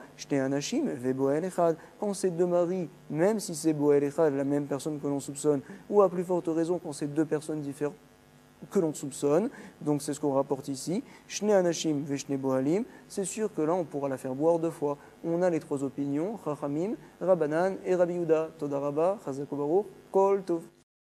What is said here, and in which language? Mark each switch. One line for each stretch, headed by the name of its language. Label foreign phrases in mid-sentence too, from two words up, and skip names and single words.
Hebrew: שני אנשים, ובועל אחד.
French: Quand c'est deux maris, même si c'est
Hebrew: בועל אחד,
French: la même personne que l'on soupçonne, ou à plus forte raison quand c'est deux personnes différentes que l'on soupçonne, donc c'est ce qu'on rapporte ici,
Hebrew: שני אנשים ושני בועלים,
French: c'est sûr que là on pourra la faire boire deux fois. On a les trois opinions, Chachamim, Rabbanan et Rabbi Yehuda.
Hebrew: תודה רבה, חזק וברוך, כל טוב.